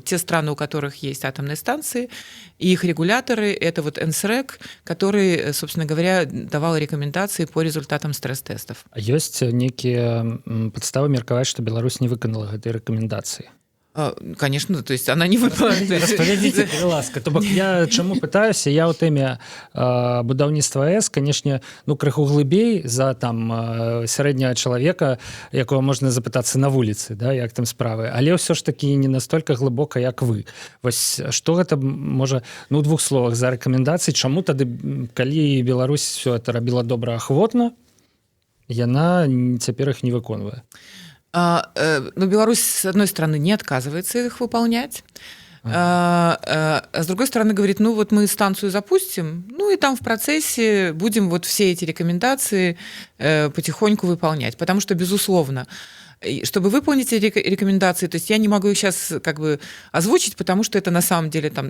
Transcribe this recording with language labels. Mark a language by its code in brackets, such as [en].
[ru] Те страны, у которых есть атомные станции, и их регуляторы, это НСРЭК, который, собственно говоря, давал рекомендации по результатам стресс-тестов. А есть некие [be] подставы меркаваць, [ru] что Беларусь не выканала этой рекомендации? Конечно, то есть она не выполняет. [be] Распавядзіце, калі ласка. То бок я чаму пытаюся, я ў тэме будаўніцтва АЭС, канешне, крыху глыбей за сярэдняга чалавека, якого можна запытацца на вуліцы, да, як там справы. Але ўсё ж такі не настолькі глыбока, як вы. Вось што гэта можа, у двух словах за рэкамендацыі, чаму тады, калі Беларусь [ru] все это [be] рабіла добраахвотна, яна цяпер іх не выконвае? [ru] Но Беларусь, с одной стороны, не отказывается их выполнять. С другой стороны, говорит, ну вот мы станцию запустим, ну и там в процессе будем вот все эти рекомендации потихоньку выполнять. Потому что, безусловно, чтобы выполнить эти рекомендации, то есть я не могу их сейчас как бы озвучить, потому что это на самом деле там...